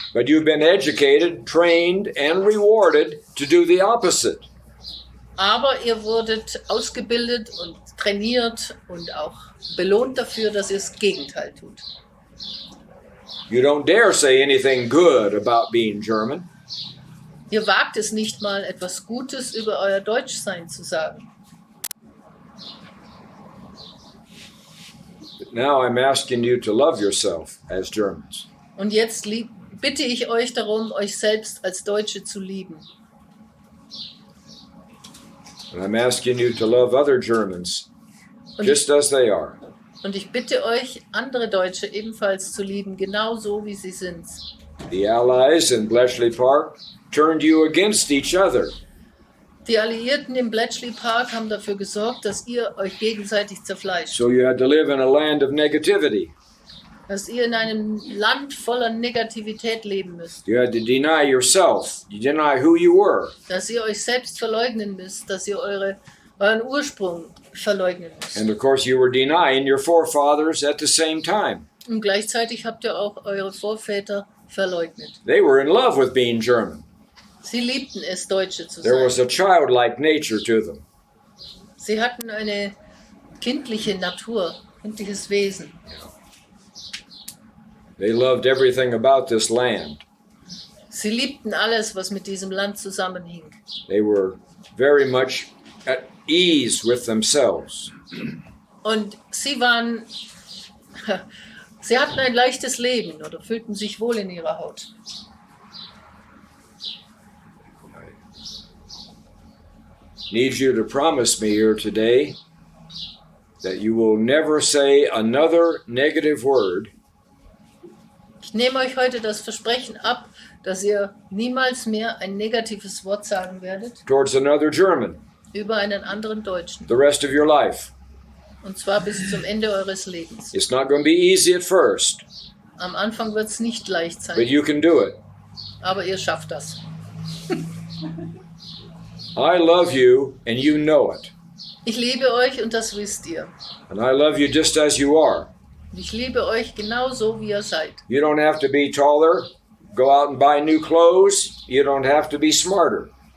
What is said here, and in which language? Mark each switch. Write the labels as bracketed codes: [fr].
[en] But you've been educated, trained, and rewarded to do the opposite. [de] Aber ihr wurdet ausgebildet und trainiert und auch belohnt dafür, dass ihr das Gegenteil tut. [en] You don't dare say anything good about being German. [de] Ihr wagt es nicht mal, etwas Gutes über euer Deutschsein zu sagen. [en] But now I'm asking you to love yourself as Germans. [de] Und jetzt bitte ich euch darum, euch selbst als Deutsche zu lieben. [en] And I'm asking you to love other Germans just as they are. [de] Und ich bitte euch, andere Deutsche ebenfalls zu lieben, genauso wie sie sind. [en] The Allies in Bletchley Park turned you against each other. [de] Die Alliierten im Bletchley Park haben dafür gesorgt, dass ihr euch gegenseitig zerfleischt. [en] So you had to live in a land of negativity. [de] Dass ihr in einem Land voller Negativität leben müsst. [en] You had to deny yourself. You deny who you were. [de] Dass ihr euch selbst verleugnen müsst, dass ihr euren Ursprung verleugnen müsst. [en] And of course you were denying your forefathers at the same time. [de] Und gleichzeitig habt ihr auch eure Vorväter verleugnet. [en] They were in love with being German. [de] Sie liebten es, Deutsche zu [en] There was [de] sein. [en] a childlike nature to them. [de] Sie hatten eine kindliche Natur, kindliches Wesen. [en] They loved everything about this land. [de] Sie liebten alles, was mit diesem Land zusammenhing. [en] They were very much at ease with themselves. [de] Und sie hatten ein leichtes Leben oder fühlten sich wohl in ihrer Haut. [en] I need you to promise me here today that you will never say another negative word [de] Ich nehme euch heute das Versprechen ab, dass ihr niemals mehr ein negatives Wort sagen werdet [en] towards another German [de] über einen anderen Deutschen. [en] the rest of your life. [de] Und zwar bis zum Ende eures Lebens. [en] It's not going to be easy at first, [de] Am Anfang wird es nicht leicht [en] but [de] sein, [en] you can do it. [de] aber ihr schafft das. [en] I love you and you know it. [de] Ich liebe euch und das wisst ihr. [en] And I love you just as you are. [de] Und ich liebe euch genauso, wie ihr seid. [en] You don't have to be taller, go out and buy new clothes. You don't have to be smarter.